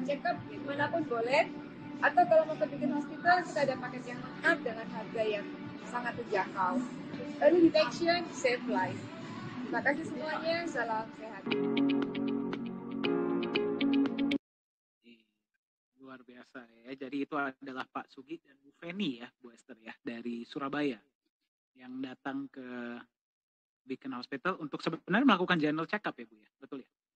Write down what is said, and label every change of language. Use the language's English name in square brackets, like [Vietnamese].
[Indonesian] Check up manapun boleh. Atau kalau mau ke Beacon Hospital kita ada paket yang lengkap dengan harga yang sangat terjangkau. [English] Early detection, save life. [Indonesian] Terima kasih semuanya, salam sehat. Luar biasa ya. Jadi itu adalah Pak Sugi dan Bu Feni ya, Bu Esther ya, dari Surabaya yang datang ke Beacon Hospital untuk sebenarnya melakukan general check up ya Bu ya, betul ya?